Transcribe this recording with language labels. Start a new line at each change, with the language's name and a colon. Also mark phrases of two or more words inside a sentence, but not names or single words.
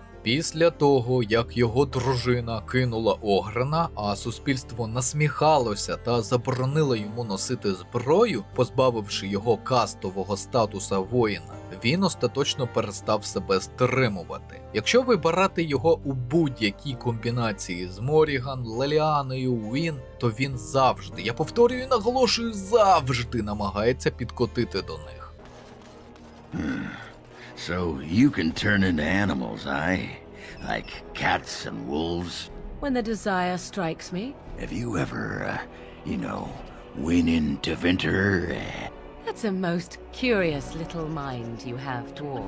Ukrainian: Після того, як його дружина кинула Огрена, а суспільство насміхалося та заборонило йому носити зброю, позбавивши його кастового статуса воїна, він остаточно перестав себе стримувати. Якщо вибирати його у будь-якій комбінації з Моріган, Леліаною, Уін, то він завжди, я повторюю і наголошую, завжди намагається підкотити до них.
English: So you can turn into animals, aye? Like cats and wolves? When the desire strikes me. Have you ever, went into winter? That's a most curious little mind you have, dwarf.